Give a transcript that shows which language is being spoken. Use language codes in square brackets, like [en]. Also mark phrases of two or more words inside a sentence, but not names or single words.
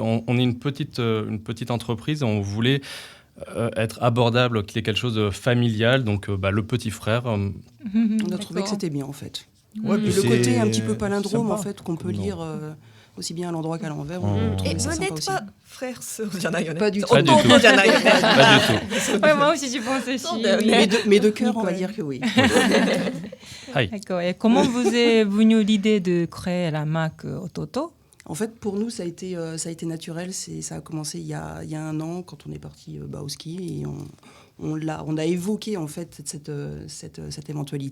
[fr] On est une petite entreprise. On voulait être abordable, qu'il y ait quelque chose de familial. Donc le petit frère. On a trouvé que c'était bien, en fait. Ouais, Et puis le côté c'est un petit peu palindrome, sympa. en fait, qu'on peut lire aussi bien à l'endroit qu'à l'envers. Et Et vous n'êtes pas frère sœur, Pas du tout. Pas du tout. [ja] Ototoじゃないよね。 [fr] Pas du tout. Ouais, moi aussi, j'y pense aussi. [ja] そうだよ [fr] oui. [ja] ね。 [fr] Mais de cœur, on va dire que oui. Aïe. D'accord. Et comment vous est venue l'idée de créer la marque Ototo? En fait, pour nous, ça a été naturel. Ça a commencé il y a 1 an, quand on est parti au ski. Et on a évoqué, en fait, cette éventualité.